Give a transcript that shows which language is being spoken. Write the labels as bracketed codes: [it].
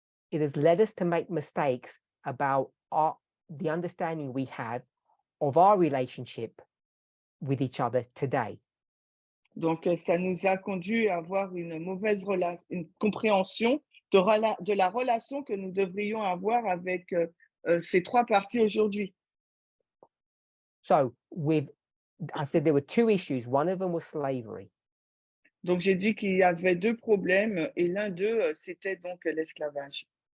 [en] It has led us to make mistakes about the understanding we have of our relationship with each other today. [fr] Donc, ça nous a conduit à avoir une mauvaise une compréhension de la relation que nous devrions avoir avec ces trois parties aujourd'hui. [en] So I said there were two issues. One of them was slavery. [fr] Donc, j'ai dit qu'il y avait deux problèmes et l'un d'eux, c'était donc l'esclavage.